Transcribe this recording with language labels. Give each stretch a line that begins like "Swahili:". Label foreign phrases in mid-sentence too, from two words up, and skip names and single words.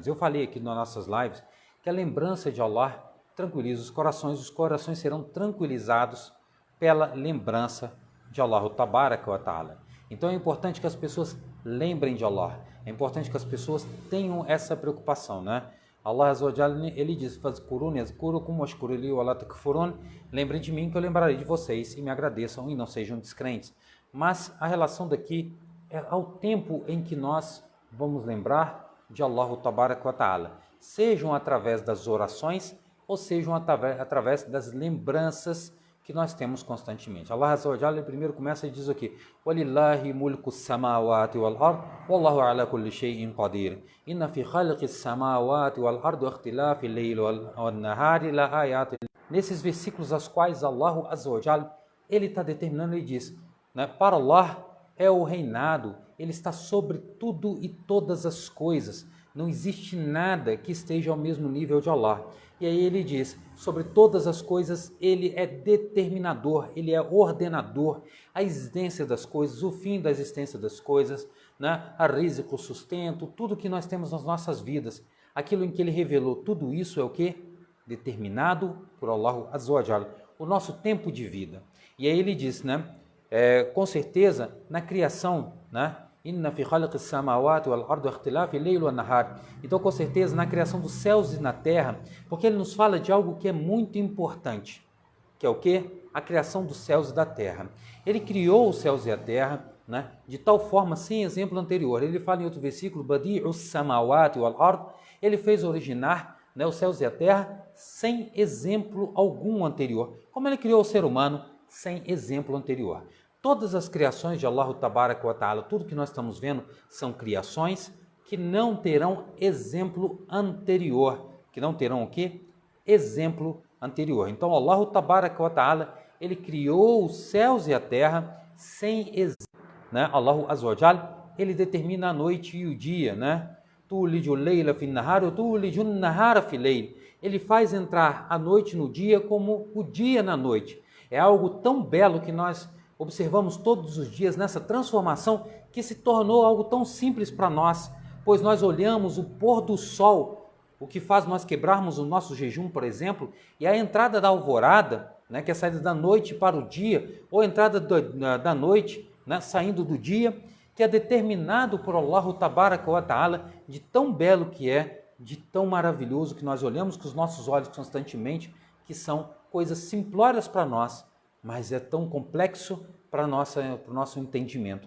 Portuguese: Eu falei aqui nas nossas lives que a lembrança de Allah tranquiliza os corações serão tranquilizados pela lembrança de Allah
Arabic: تبارك وتعالى.
Portuguese: Então é importante que as pessoas lembrem de Allah, é importante que as pessoas tenham essa preocupação,
Arabic: الله عز وجل,
Portuguese: ele diz:
Arabic: "فاذكروني أذكركم واشكروا لي ولا تكفرون",
Portuguese: lembrem de mim que eu lembrarei de vocês e me agradeçam e não sejam descrentes. Mas a relação daqui é ao tempo em que nós vamos lembrar de Allah
Arabic: تبارك وتعالى,
Portuguese: sejam através das orações ou sejam através das lembranças que nós temos constantemente. Allah
Arabic: عز وجل
Portuguese: primeiro começa e diz aqui:
Arabic: "ولله ملك السماوات والأرض والله على كل شيء قدير. إن في خلق السماوات والأرض واختلاف الليل والنهار لآيات."
Portuguese: Nesses versículos aos quais Allah
Arabic: عز وجل
Portuguese: ele está determinando, ele diz, né, para Allah é o reinado, ele está sobre tudo e todas as coisas. Não existe nada que esteja ao mesmo nível de Allah. E aí ele diz, sobre todas as coisas, ele é determinador, ele é ordenador, a existência das coisas, o fim da existência das coisas, né? A rizq, o sustento, tudo que nós temos nas nossas vidas, aquilo em que ele revelou, tudo isso é o que? Determinado por Allah
Arabic: عز وجل,
Portuguese: o nosso tempo de vida. E aí ele diz, né? Com certeza, na criação, né?
Arabic: إن في خلق السماوات والأرض اختلاف الليل والنهار.
Portuguese: Então, com certeza, na criação dos céus e na terra, porque ele nos fala de algo que é muito importante, que é o quê? A criação dos céus e da terra. Ele criou os céus e a terra, né, de tal forma, sem exemplo anterior. Ele fala em outro versículo,
Arabic: بديع السماوات والأرض,
Portuguese: ele fez originar, né, os céus e a terra sem exemplo algum anterior. Como ele criou o ser humano sem exemplo anterior. Todas as criações de Allah
Arabic: تبارك وتعالى,
Portuguese: tudo que nós estamos vendo, são criações que não terão exemplo anterior. Que não terão o quê? Exemplo anterior. Então,
Arabic: الله تبارك وتعالى,
Portuguese: ele criou os céus e a terra sem exemplo. Né?
Arabic: الله عز وجل,
Portuguese: ele determina a noite e o dia, né?
Arabic: تولج الليل في النهار وتولج النهار في الليل.
Portuguese: Ele faz entrar a noite no dia como o dia na noite. É algo tão belo que nós observamos todos os dias nessa transformação que se tornou algo tão simples para nós, pois nós olhamos o pôr do sol, o que faz nós quebrarmos o nosso jejum, por exemplo, e a entrada da alvorada, né, que é a saída da noite para o dia, ou a entrada da noite, né, saindo do dia, que é determinado por Allah
Arabic: تبارك وتعالى,
Portuguese: de tão belo que é, de tão maravilhoso que nós olhamos com os nossos olhos constantemente, que são coisas simplórias para nós, mas é tão complexo para o nosso entendimento.